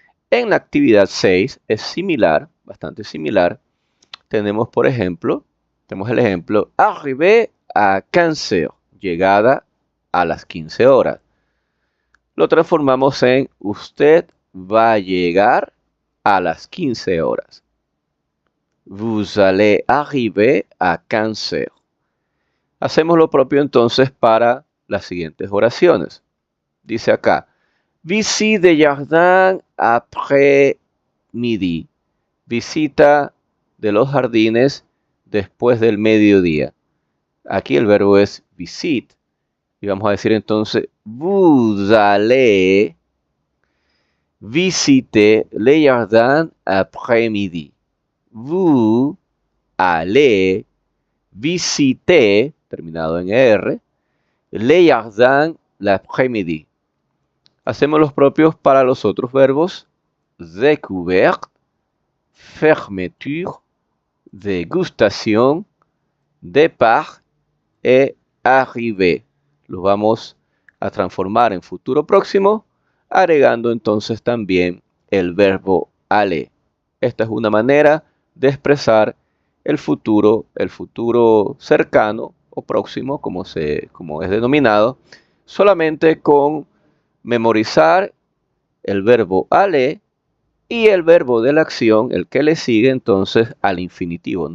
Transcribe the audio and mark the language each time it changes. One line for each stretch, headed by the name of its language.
Spanish: En la actividad 6 es similar, bastante similar. Tenemos, por ejemplo, tenemos el ejemplo,
French: arrivé à 15 heures,
Spanish: llegada a las 15 horas. Lo transformamos en usted va a llegar a las 15 horas.
French: Vous allez arriver à 15 heures.
Spanish: Hacemos lo propio entonces para las siguientes oraciones. Dice acá,
French: visite de jardin après midi.
Spanish: Visita de los jardines después del mediodía. Aquí el verbo es visite. Y vamos a decir entonces,
French: vous allez visiter les jardins après midi. Vous allez visiter,
Spanish: terminado en R,
French: les jardins l'après-midi.
Spanish: Hacemos los propios para los otros verbos.
French: Découverte, fermeture, dégustation, départ et arrivée.
Spanish: Los vamos a transformar en futuro próximo, agregando entonces también el verbo aller. Esta es una manera de expresar el futuro cercano o próximo, como es denominado, solamente con memorizar el verbo aller y el verbo de la acción, el que le sigue entonces al infinitivo.